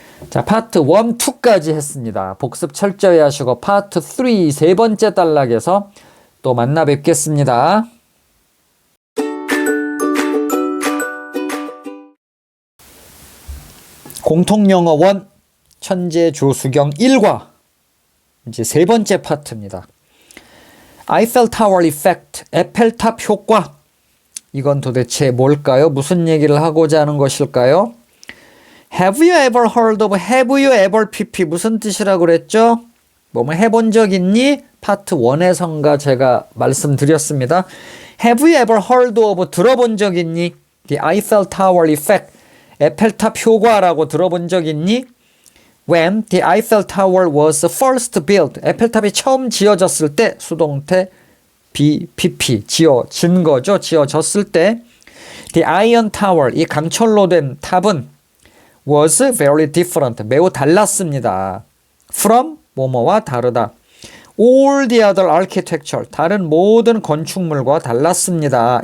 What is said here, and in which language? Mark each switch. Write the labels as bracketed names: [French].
[Korean] 자, 파트 1, 2까지 했습니다. 복습 철저히 하시고 파트 3, 세 번째 단락에서 또 만나 뵙겠습니다. 공통영어 1, 천재 조수경 1과 이제 세 번째 파트입니다. [English] Eiffel Tower Effect, [Korean] 에펠탑 효과. 이건 도대체 뭘까요? 무슨 얘기를 하고자 하는 것일까요? [English] Have you ever heard of, have you ever pp [Korean] 무슨 뜻이라고 그랬죠? 뭐뭐 해본 적 있니? 파트 1에선가 제가 말씀드렸습니다. [English] Have you ever heard of, [Korean] 들어본 적 있니? [English] The Eiffel Tower Effect, [Korean] 에펠탑 효과라고 들어본 적 있니? [English] When the Eiffel Tower was first built, [Korean] 에펠탑이 처음 지어졌을 때, 수동태 pp, 지어진 거죠. 지어졌을 때 [English] The Iron Tower, [Korean] 이 강철로 된 탑은 [English] was very different, [Korean] 매우 달랐습니다. From, 뭐뭐와 다르다. [English] All the other architecture, [Korean] 다른 모든 건축물과 달랐습니다.